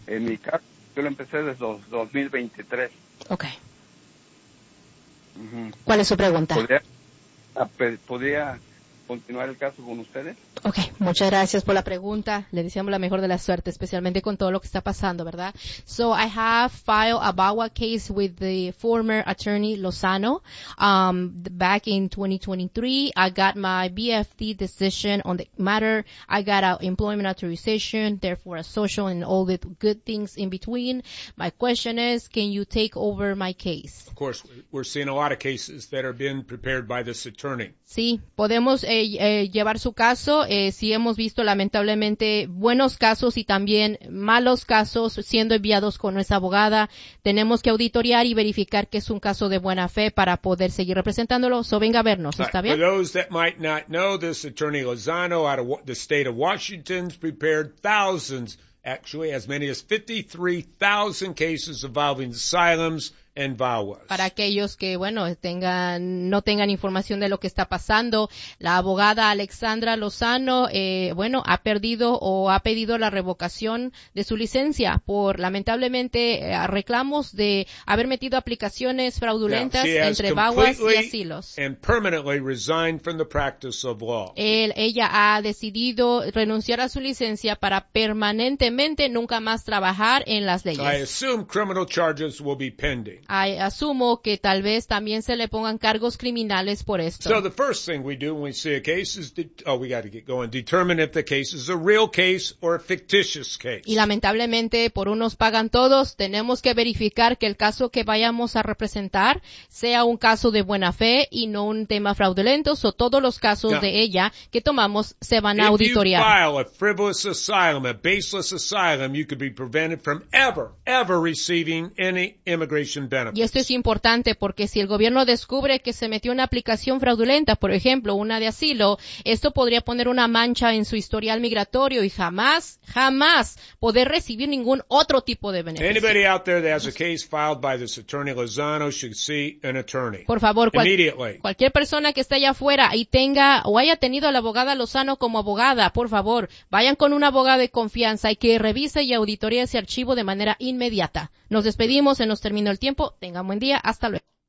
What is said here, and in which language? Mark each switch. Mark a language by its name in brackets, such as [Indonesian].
[Spanish] En mi caso, yo lo empecé desde 2023. Ok. ¿Cuál es su pregunta? ¿Podría continuar el caso con ustedes? Ok, muchas gracias por la pregunta. Le deseamos la mejor de la suerte, especialmente con todo lo que está pasando, ¿verdad? [English] So, I have filed a VAWA case with the former attorney Lozano back in 2023. I got my BFT decision on the matter. I got an employment authorization, therefore a social and all the good things in between. My question is, can you take over my case? Of course, we're seeing a lot of cases that are being prepared by this attorney. [Spanish] Sí, podemos llevar su caso. Sí hemos visto lamentablemente buenos casos y también malos casos siendo enviados con nuestra abogada. Tenemos que auditoriar y verificar que es un caso de buena fe para poder seguir representándolo. So venga a vernos, ¿está bien? [English] For those that might not know, this attorney Lozano out of the state of Washington's prepared thousands, actually as many as 53,000 cases involving asylums. And VAWAs. [Spanish] Para aquellos que, bueno, no tengan información de lo que está pasando, la abogada Alexandra Lozano, ha perdido o ha pedido la revocación de su licencia por, lamentablemente, reclamos de haber metido aplicaciones fraudulentas entre VAWAs y asilos. [English] And permanently resigned from the practice of law. [Spanish] Ella ha decidido renunciar a su licencia para permanentemente nunca más trabajar en las leyes. [English] I assume criminal charges will be pending. [Spanish] Asumo que tal vez también se le pongan cargos criminales por esto. [English] So the first thing we do when we see a case is we got to get going. Determine if the case is a real case or a fictitious case. [Spanish] Y lamentablemente por unos pagan todos, tenemos que verificar que el caso que vayamos a representar sea un caso de buena fe y no un tema fraudulento. So todos los casos de ella que tomamos se van a auditoriar. [English] If you file a frivolous asylum, a baseless asylum, you could be prevented from ever receiving any immigration. [Spanish] Y esto es importante porque si el gobierno descubre que se metió una aplicación fraudulenta, por ejemplo, una de asilo, esto podría poner una mancha en su historial migratorio y jamás, jamás poder recibir ningún otro tipo de beneficio. [English] Anybody out there that has a case filed by this attorney Lozano should see an attorney. [Spanish] Por favor, [English] immediately. [Spanish] Cualquier persona que esté allá afuera y tenga o haya tenido a la abogada Lozano como abogada, por favor, vayan con un abogado de confianza y que revise y auditoree ese archivo de manera inmediata. Nos despedimos, se nos terminó el tiempo. Tengan buen día. Hasta luego.